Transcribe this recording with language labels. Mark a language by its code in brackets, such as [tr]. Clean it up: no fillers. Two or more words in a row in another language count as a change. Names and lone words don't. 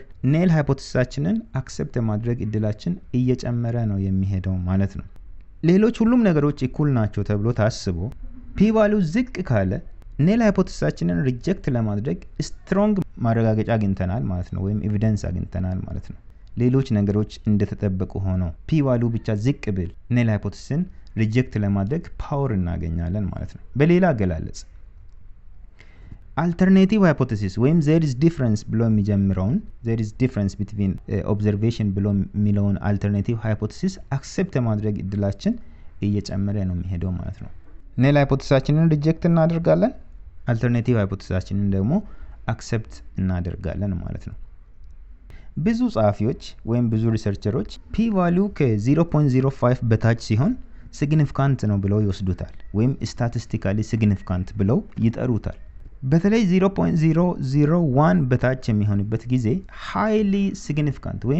[am] ኔል ሃይፖቴሲሳችንን አክሰፕት ማድረግ እድላችን እየጨመረ ነው የሚሄደው ማለት ነው። ሌሎች ሁሉም ነገሮች እኩል ናቸው ተብሎ ታስቦ [en] p value [am] ዝቅ ካለ ኔል ሃይፖቴሲሳችንን ሪጀክት ለማድረግ ስትሮንግ ማረጋገጫ አግኝተናል ማለት ነው፣ ወይም ኤቪደንስ አግኝተናል ማለት ነው። ሌሎች ነገሮች እንደተጠበቁ ሆነው [en] p value [am] ብቻ ዝቅ ብል ኔል ሃይፖቴሲስን ሪጀክት ለማድረግ ፓወር እናገኛለን ማለት ነው። በሌላ አገላለጽ [en] alternative hypothesis [am] ወይም [en] there is difference [am] ብሎ የሚጀምረውን [en] there is difference between observation [am] ብሎ የሚለውን [en] alternative hypothesis [am] አክሰፕት ማድረግ እድላችን እየጨመረ ነው የሚሄደው ማለት ነው። ኔል ሃይፖቴሲሳችንን ሪጀክት እናደርጋለን፣ አልተርናቲቭ ሃይፖቴሲሳችንን ደግሞ አክሰፕት እናደርጋለን ማለት ነው። ብዙ ጸሐፊዎች ወይም ብዙ ሪሰርቸሮች [en] p value [am] ከ0.05 በታች ሲሆን ሲግኒፊካንት ነው ብለው ይወስዱታል፣ ወይም [en] statistically significant [am] ብለው ይጠሩታል። በተለይ 0.001 በታች የሚሆንበት ጊዜ [en] highly significant [am] ወይም